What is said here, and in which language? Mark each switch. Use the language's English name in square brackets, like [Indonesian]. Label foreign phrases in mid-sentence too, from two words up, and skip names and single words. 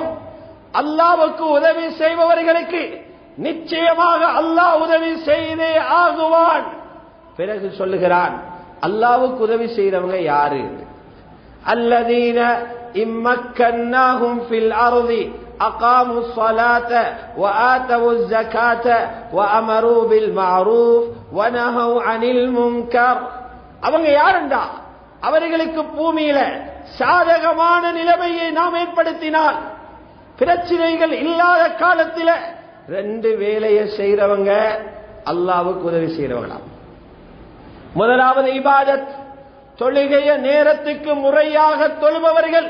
[Tamil] அல்லாஹ்வுக்கு உதவி செய்பவர்களுக்கு நிச்சயமாக அல்லாஹ் உதவி செய்தே ஆகுவான். பிறகு சொல்லுகிறான், அல்லாஹ்வுக்கு உதவி செய்றவங்க யாரு? [Arabic] الذين إن مكناهم في الأرض أقاموا الصلاة وآتوا الزكاة وأمروا بالمعروف ونهوا عن المنكر. [Tamil] அவங்க யாருண்டா? அவர்களுக்கு பூமியில சாதகமான நிலைமையை நாம் ஏற்படுத்தினால், பிரச்சனைகள் இல்லாத காலத்தில் 2 வேலையை செய்றவங்க அல்லாஹ்வுக்கு உதவி செய்றவங்களாம். முதலாவது இபாதத், தொழுகைய நேரத்துக்கு முறையாக தொழுபவர்கள்.